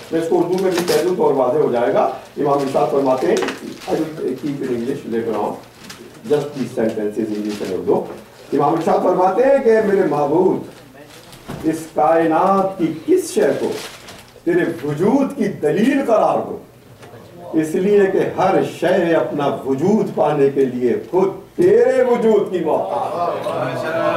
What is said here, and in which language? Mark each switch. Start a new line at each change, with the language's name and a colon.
Hindi: मैं इसको उर्दू में भी कह दूँ तो और वाज़ेह हो जाएगा. इमाम इरशाद फरमाते हैं,
English: I will keep in English later on, just these sentences English and Urdu.
Hindi: इमाम इरशाद फरमाते हैं कि मेरे महबूब, इस कायनात की किस शय को तेरे वजूद की दलील करार दो, इसलिए कि हर शय अपना वजूद पाने के लिए खुद तेरे वजूद की मोहताज है.